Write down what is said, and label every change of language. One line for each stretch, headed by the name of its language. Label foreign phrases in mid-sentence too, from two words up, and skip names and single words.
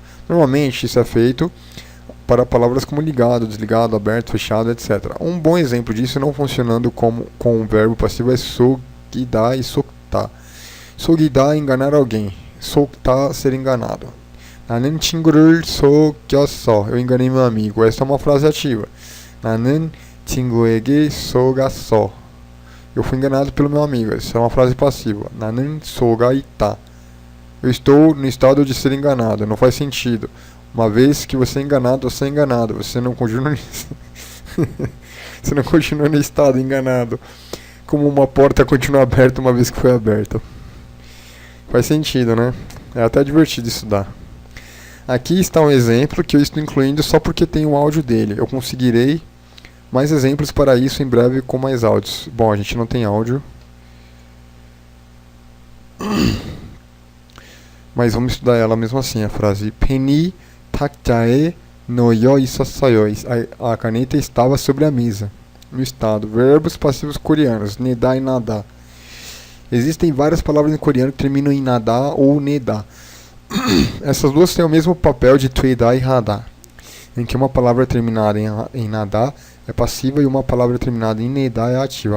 Portuguese: Normalmente isso é feito para palavras como ligado, desligado, aberto, fechado, etc. Um bom exemplo disso não funcionando com um verbo passivo é 속이다 e 속다. 속이다, enganar alguém. 속다, ser enganado.
Korean: 나는 친구를 속였어.
Portuguese: Eu enganei meu amigo. Essa é uma frase ativa.
Korean: 나는 친구에게 속았어.
Portuguese: Eu fui enganado pelo meu amigo. Essa é uma frase passiva.
Korean: 나는 속아 있다.
Portuguese: Eu estou no estado de ser enganado. Não faz sentido. Uma vez que você é enganado, você é enganado. Você não continua você não continua no estado enganado. Como uma porta continua aberta uma vez que foi aberta. Faz sentido, né? É até divertido estudar. Aqui está um exemplo que eu estou incluindo só porque tem o áudio dele. Eu conseguirei mais exemplos para isso em breve com mais áudios. Bom, a gente não tem áudio. Mas vamos estudar ela mesmo assim, a frase
Korean: 펜이 탁자에 놓여 있었어요.
Portuguese: A caneta estava sobre a mesa. No estado. Verbos passivos coreanos, nedar e nadar. Existem várias palavras em coreano que terminam em nadar ou nedar. Essas duas têm o mesmo papel de tweedar e radar, em que uma palavra terminada em nadar é passiva e uma palavra terminada em nedar é ativa.